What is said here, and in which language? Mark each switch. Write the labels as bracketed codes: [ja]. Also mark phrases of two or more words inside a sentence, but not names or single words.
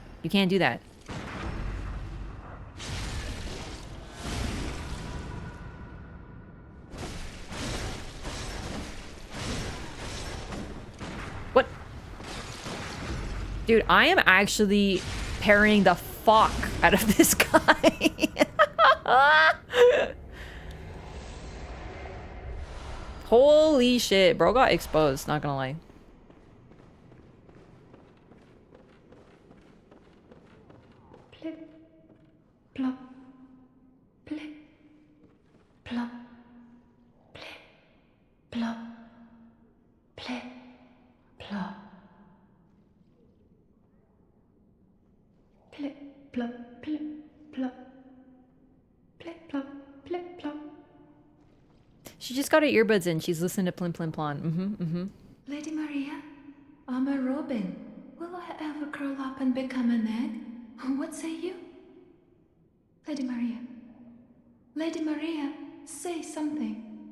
[en] You can't do that. What? Dude, I am actually parrying the fuck out of this guy. Holy shit, bro got exposed, not gonna lie. Plip, plop, plip, plop, plip, plop, plip, plop. Plip, plop, plip, plop. Plip, plop, plip, plop. She just got her earbuds in. She's listening to Plim Plim Plon. Lady Maria, I'm a robin. Will I ever curl up and become an egg? What say you? Lady Maria. Lady Maria, say something.